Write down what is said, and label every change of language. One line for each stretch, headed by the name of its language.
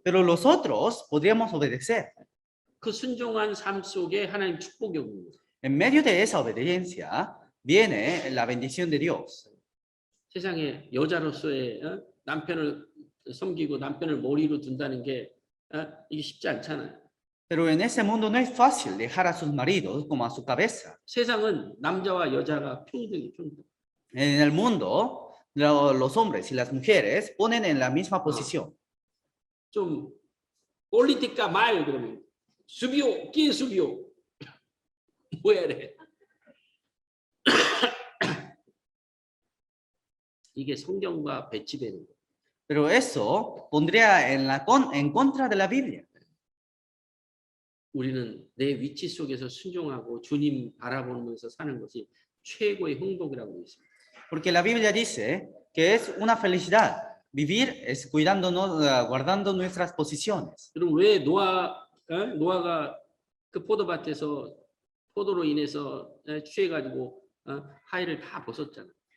Spanish: Pero los otros podríamos obedecer.
Korean: 그 순종한 삶 속에 하나님 축복이 오는 거예요.
Spanish: En medio de esa obediencia viene la bendición de Dios.
Korean: 세상에 여자로서의 남편을 섬기고 남편을 머리로 둔다는 게 이게 쉽지 않잖아요.
Spanish: Pero en ese mundo no es fácil dejar a sus maridos como a su cabeza.
Korean: 세상은 남자와 여자가 평등.
Spanish: En el mundo, los hombres y las mujeres ponen en la misma posición.
Korean: 좀 폴리티카 말 그러면 수비오, 끼 수비오. 뭐야 이래. 이게 성경과 배치되는 거예요.
Spanish: Pero eso pondría en contra de la Biblia.
Korean: 우리는 내 위치 속에서 순종하고 주님 바라보면서 사는 것이 최고의 행복이라고 되어 있습니다.
Spanish: Porque la Biblia dice que es una felicidad vivir es cuidándonos, guardando nuestras posiciones.
Korean: 그럼 왜 노아가 그 포도밭에서 포도로 인해서 취해가지고 하의를 다 벗었잖아.